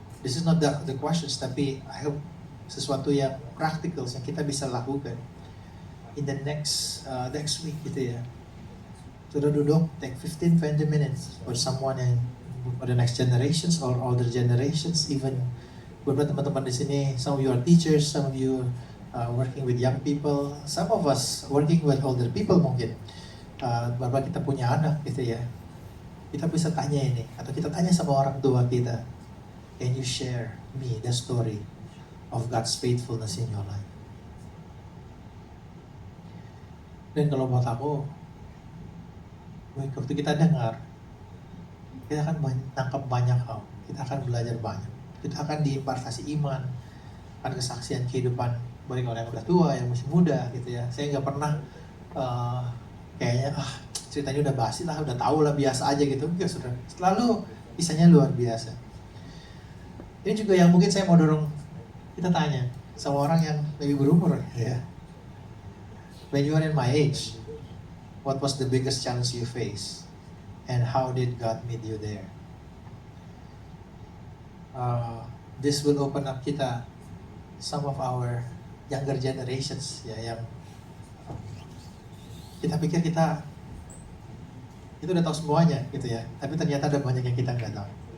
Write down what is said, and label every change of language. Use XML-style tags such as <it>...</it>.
<en>This is not the questions,</en> <id>tapi</id> <en>I hope</en> <id>sesuatu yang</id> <en>practical</en> <id>yang kita bisa lakukan</id> <en>in the next week</en> <id>gitu ya. Sudah duduk,</id> <en>take 15-20 minutes for someone and for the next generations or older generations, even</en> <id>beberapa teman-teman di sini,</id> <en>some of you are teachers, some of you working with young people, some of us working with older people</en> <id>mungkin. Bapak kita punya anak gitu ya. Kita bisa tanya ini, atau kita tanya sama orang tua kita,</id> <en>can you share me the story of God's faithfulness in your life?</en> <id>Dan kalau buat aku, waktu kita dengar, kita akan tangkap banyak hal, kita akan belajar banyak, kita akan diimpartasi iman, akan kesaksian kehidupan baik orang yang udah tua, yang masih muda gitu ya. Saya nggak pernah kayaknya ceritanya udah basi lah, udah tahu lah, biasa aja gitu. Enggak, sudah selalu kisahnya luar biasa. Ini juga yang mungkin saya mau dorong kita tanya sama orang yang lebih berumur ya.</id> <en>When you are in my age, what was the biggest challenge you face, and how did God meet you there? This will open up</en> <id>kita</id> <en>some of our younger generations</en> <id>ya, yang kita pikir kita itu udah tahu semuanya gitu ya, tapi ternyata ada banyak yang kita nggak tahu.</id>